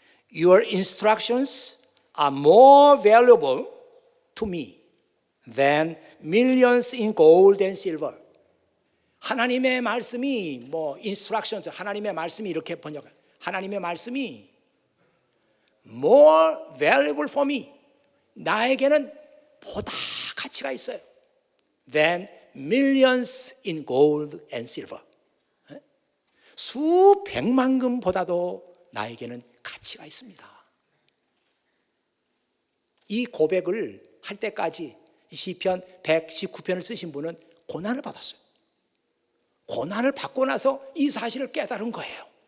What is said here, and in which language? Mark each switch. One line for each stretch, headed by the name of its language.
English: Your instructions are more valuable to me than millions in gold and silver.
Korean: 하나님의 말씀이 instructions, 하나님의 말씀이 이렇게 번역해. 하나님의 말씀이
English: more valuable for me.
Korean: 나에게는 보다 가치가 있어요.
English: than millions in gold and silver.
Korean: 수백만 금보다도 나에게는 가치가 있습니다. 이 고백을 할 때까지 시편 119편을 쓰신 분은 고난을 받았어요. 고난을 받고 나서 이 사실을 깨달은 거예요.